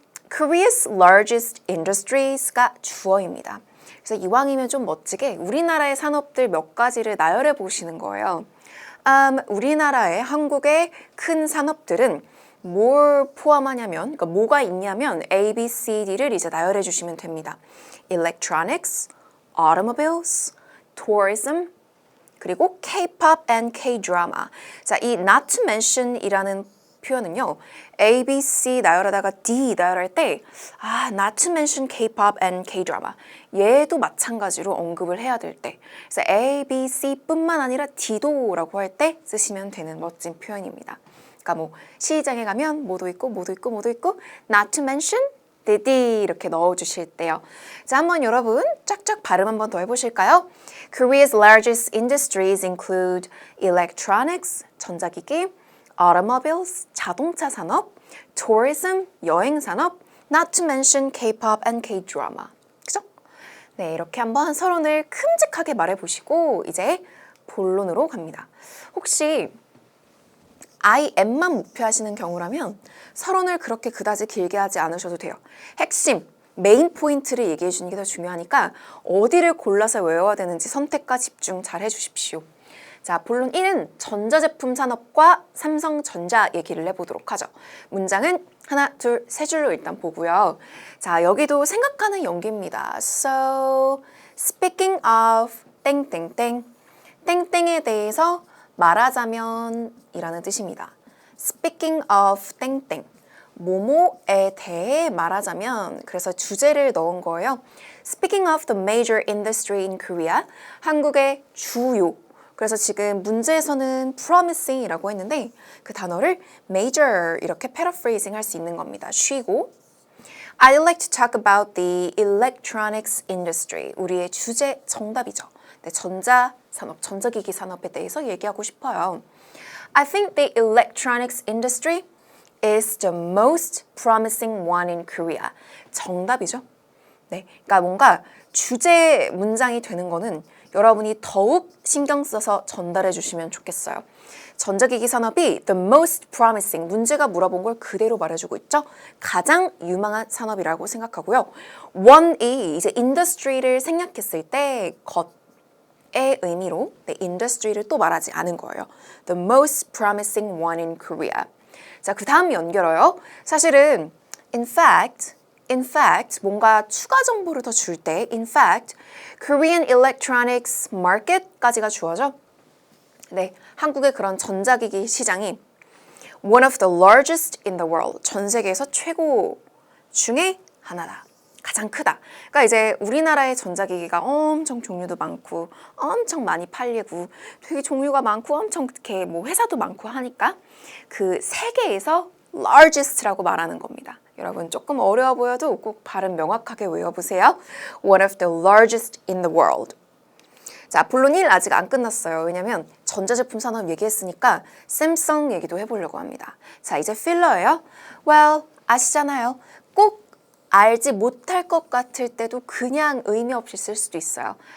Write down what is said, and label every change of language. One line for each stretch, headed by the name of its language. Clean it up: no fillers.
English: Korea's largest industries가
Korean: 주어입니다. 그래서 이왕이면 좀 멋지게 우리나라의 산업들 몇 가지를 나열해 보시는 거예요. 우리나라의 한국의 큰 산업들은 뭘 포함하냐면, 그러니까 뭐가 있냐면 A, B, C, D를 이제 나열해 주시면 됩니다.
English: Electronics, automobiles, tourism, 그리고 K-pop and K-drama.
Korean: 자, 이 not to mention이라는 표현은요.
English: A, B, C
Korean: 나열하다가 D 나열할 때
English: not to mention K-pop and K-drama.
Korean: 얘도 마찬가지로 언급을 해야 될 때. 그래서 A, B, C 뿐만 아니라 D도라고 할 때 쓰시면 되는 멋진 표현입니다. 그러니까 뭐 시장에 가면 뭐도 있고 뭐도 있고 뭐도 있고 not to mention D 이렇게 넣어주실 때요. 자, 한번 여러분 쫙쫙 발음 한번 더 해보실까요?
English: Korea's largest industries include electronics, 전자기기, automobiles,
Korean: 자동차 산업,
English: tourism,
Korean: 여행 산업,
English: not to mention K-pop and K-drama.
Korean: 그죠? 네, 이렇게 한번 서론을 큼직하게 말해보시고 이제 본론으로 갑니다. 혹시 I am만 목표하시는 경우라면 서론을 그렇게 그다지 길게 하지 않으셔도 돼요. 핵심, 메인 포인트를 얘기해 주는 게 더 중요하니까 어디를 골라서 외워야 되는지 선택과 집중 잘 해주십시오. 자, 본론 1은 전자제품 산업과 삼성전자 얘기를 해보도록 하죠. 문장은 하나, 둘, 세 줄로 일단 보고요. 자, 여기도 생각하는 연기입니다.
English: So, speaking of
Korean: 땡땡땡, 땡땡에 대해서 말하자면 이라는 뜻입니다. Speaking of 땡땡, 뭐뭐에 대해 말하자면, 그래서 주제를 넣은 거예요.
English: Speaking of the major industry in Korea,
Korean: 한국의 주요. 그래서 지금 문제에서는 promising이라고 했는데 그 단어를 major 이렇게 paraphrasing 할 수 있는 겁니다. 쉬고
English: I'd like to talk about the electronics industry.
Korean: 우리의 주제 정답이죠. 네, 전자산업, 전자기기 산업에 대해서 얘기하고 싶어요.
English: I think the electronics industry is the most promising one in Korea.
Korean: 정답이죠. 네, 그러니까 뭔가 주제 문장이 되는 거는 여러분이 더욱 신경 써서 전달해 주시면 좋겠어요. 전자기기 산업이
English: the most promising,
Korean: 문제가 물어본 걸 그대로 말해주고 있죠. 가장 유망한 산업이라고 생각하고요. one이 이제 industry를 생략했을 때 것의 의미로 industry를 또 말하지 않은 거예요.
English: The most promising one in Korea.
Korean: 자, 그 다음 연결어요. 사실은 in fact 뭔가 추가 정보를 더 줄 때
English: in fact Korean electronics market
Korean: 까지가 주어져. 네, 한국의 그런 전자기기 시장이
English: one of the largest in the world,
Korean: 전 세계에서 최고 중에 하나다. 가장 크다. 그러니까 이제 우리나라의 전자기기가 엄청 종류도 많고 엄청 많이 팔리고 되게 종류가 많고 엄청 이렇게 뭐 회사도 많고 하니까 그 세계에서 largest라고 말하는 겁니다. 여러분 조금 어려워 보여도 꼭 발음 명확하게 외워보세요.
English: One of the largest in the world.
Korean: 자, 본론 1 아직 안 끝났어요. 왜냐면 전자제품 산업 얘기했으니까 샘성 얘기도 해보려고 합니다. 자, 이제 필러예요. Well, 아시잖아요. 꼭 알지 못할 것 같을 때도 그냥 의미 없이 쓸 수도 있어요.